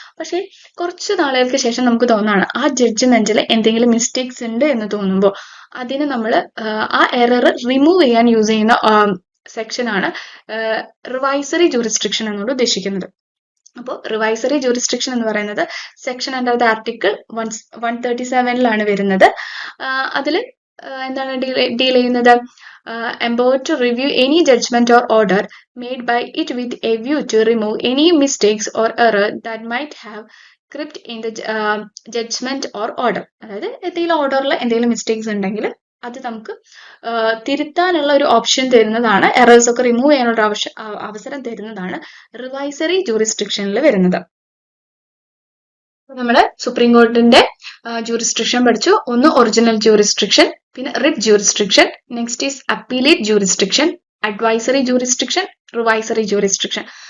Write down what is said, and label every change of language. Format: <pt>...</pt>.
<ml>പക്ഷേ കുറച്ച് നാളുകൾക്ക് ശേഷം നമുക്ക് തോന്നാണ് ആ ജഡ്ജ്മെന്റിൽ എന്തെങ്കിലും മിസ്റ്റേക്സ് ഉണ്ട് എന്ന് തോന്നുമ്പോൾ അതിന് നമ്മൾ ആ എറർ റിമൂവ് ചെയ്യാൻ യൂസ് ചെയ്യുന്ന സെക്ഷനാണ് റിവൈസറി ജൂറിസ്ട്രിക്ഷൻ എന്നോട് ഉദ്ദേശിക്കുന്നത്. അപ്പോൾ റിവൈസറി ജൂറിസ്ട്രിക്ഷൻ എന്ന് പറയുന്നത് സെക്ഷൻ അണ്ടർ ദ ആർട്ടിക്കിൾ 137ലാണ് വരുന്നത്. അതിൽ എന്താണ് ഡീൽ ചെയ്യുന്നത്?</ml> <en>empowered to review any judgment or order made by it with a view to remove any mistakes or error that might have crept in the judgment or order.</en> <ml>അതായത് എന്തെങ്കിലും ഓർഡറിൽ എന്തെങ്കിലും mistakes ഉണ്ടെങ്കിൽ അത് നമുക്ക് തിരുത്താനുള്ള ഒരു ഓപ്ഷൻ തരുന്നതാണ്, എറേഴ്സ് ഒക്കെ റിമൂവ് ചെയ്യാനുള്ള അവസരം തരുന്നതാണ് റിവൈസറി ജൂറിസ്ട്രിക്ഷനിൽ വരുന്നത്. നമ്മുടെ സുപ്രീം കോർട്ടിന്റെ ജൂറിസ്ട്രിക്ഷൻ പഠിച്ചു. ഒന്ന് ഒറിജിനൽ ജൂറിസ്ട്രിക്ഷൻ, പിന്നെ writ jurisdiction, next is appellate jurisdiction, advisory jurisdiction, റിവൈസറി jurisdiction.</ml>